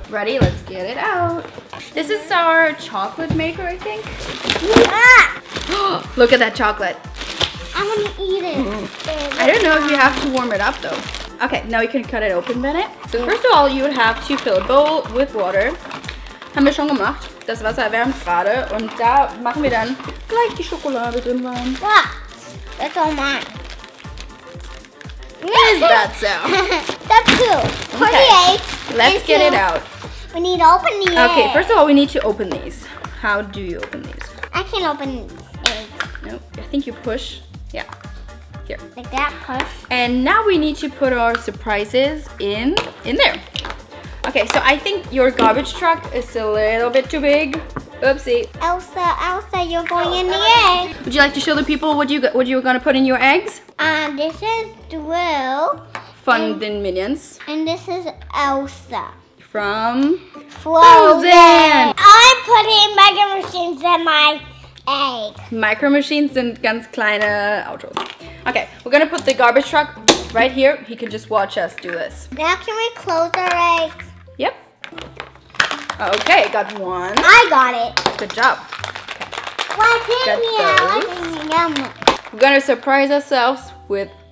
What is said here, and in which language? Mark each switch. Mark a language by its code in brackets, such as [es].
[en] Ready? Let's get it out. This is our chocolate maker, I think. Ah, Look at that chocolate. I want to eat it. I don't know if you have to warm it up though. Okay, now you can cut it open, Bennett. So first of all, you would have to fill a bowl with water. [de] Haben wir schon gemacht. Das Wasser erwärmt gerade und da machen wir dann gleich die Schokolade drin rein. [en] What? That's all mine. What is that sound? That's two. For the eggs. Let's get it out. We need to open the eggs. Okay, first of all, we need to open these. How do you open these? I can't open eggs. Nope, I think you push. Yeah, here. Like that, push. And now we need to put our surprises in there. Okay, so I think your garbage truck is a little bit too big. Oopsie. Elsa, you're going in the egg. Would you like to show the people what you were gonna put in your eggs? This is Drew. From the Minions. And this is Elsa. From Frozen. I'm putting mega machines in my egg. [de] Micro Machines sind ganz kleine Autos. [en] Okay, we're gonna put the garbage truck right here. He can just watch us do this. Now can we close our eggs? Yep. Okay, got one. I got it. Good job. Why Got can't we? We're gonna surprise ourselves with